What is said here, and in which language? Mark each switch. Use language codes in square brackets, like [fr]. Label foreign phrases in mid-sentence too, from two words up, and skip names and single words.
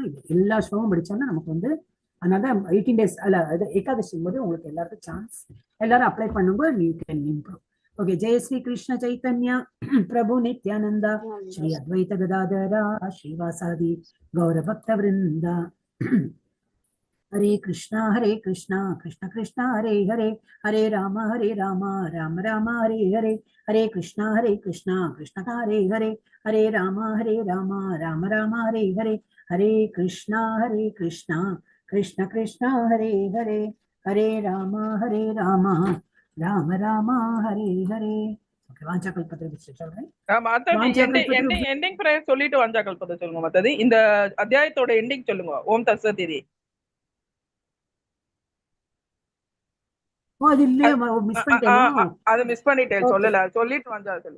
[ta] எல்லா ஸ்லோகம் படிச்சாலும் நமக்கு அதனால 18 days அல்ல ஏகாதசி போது உங்களுக்கு எல்லாருக்கும் சான்ஸ், எல்லாரும் அப்ளை பண்ணுங்க. நீ [en] can improve. [ta] ஓகே. [sa] जय श्री कृष्ण चैतन्य प्रभु नित्यानन्द श्री अद्वैत गदाधर श्रीवासादि गौर भक्त वृन्द. [ta] ஹரே கிருஷ்ணா கிருஷ்ண கிருஷ்ணா ஹரே ஹரே, ஹரே ராம ராம ராம ஹரே ஹரே, ஹரே கிருஷ்ணா கிருஷ்ண ஹரே ஹரே, ஹரே ராம ராம ராம ஹரே ஹரே, ஹரே கிருஷ்ணா கிருஷ்ண கிருஷ்ண ஹரே ஹரே, ஹரே ராம ராம ராம ஹரே ஹரே. வாஞ்சா கல்பத்ரு சொல்றேன். [en] ending prayer [ta] சொல்லிட்டு வாஞ்சா கல்பத்ரு சொல்லுங்க. மத்தது இந்த அத்தியாயத்தோட எண்டிங் சொல்லுங்க. [sa] ॐ तत्सत् [ta] இது. அது இல்லையே, மிஸ் பண்ணிட்டேன். அது மிஸ் பண்ணிட்டேன், சொல்லல. சொல்லிட்டு வாஞ்சா சொல்லு.